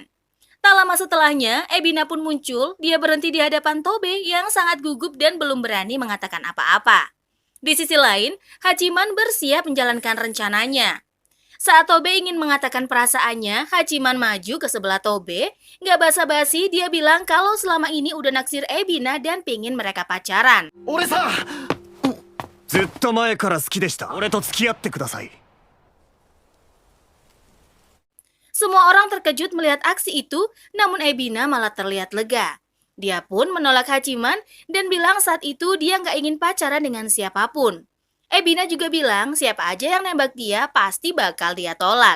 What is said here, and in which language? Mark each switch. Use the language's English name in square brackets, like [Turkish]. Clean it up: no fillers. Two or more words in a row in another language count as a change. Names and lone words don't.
[Indonesian] Tak lama setelahnya, Ebina pun muncul. Dia berhenti di hadapan Tobe yang sangat gugup dan belum berani mengatakan apa-apa. Di sisi lain, Hachiman bersiap menjalankan rencananya. Saat Tobe ingin mengatakan perasaannya, Hachiman maju ke sebelah Tobe. Nggak basa-basi, dia bilang kalau selama ini udah naksir Ebina dan pingin mereka pacaran. [Japanese] 俺さずっと前から好きでした。俺と付き合ってください。 [Indonesian] Semua orang terkejut melihat aksi itu, namun Ebina malah terlihat lega. Dia pun menolak Hachiman dan bilang saat itu dia nggak ingin pacaran dengan siapapun. Ebina juga bilang siapa aja yang nembak dia pasti bakal dia tolak.